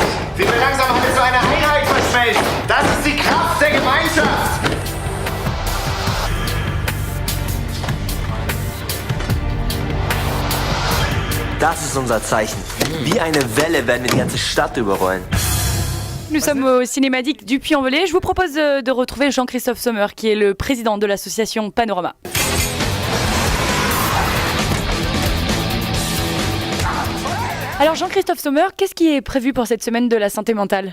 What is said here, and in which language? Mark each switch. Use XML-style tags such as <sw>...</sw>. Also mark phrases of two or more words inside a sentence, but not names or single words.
<de>Wie wir langsam alle zu einer Einheit verschmelzen. Das ist die Kraft der Gemeinschaft. Das ist unser Zeichen. Wie eine Welle werden wir die ganze Stadt überrollen.</de> <fr>Nous sommes au Cinématique du Puy-en-Velay. Je vous propose de retrouver Jean-Christophe Sommer, qui est le président de l'association Panorama. Alors Jean-Christophe Sommer, qu'est-ce qui est prévu pour cette semaine de la santé mentale ?</fr>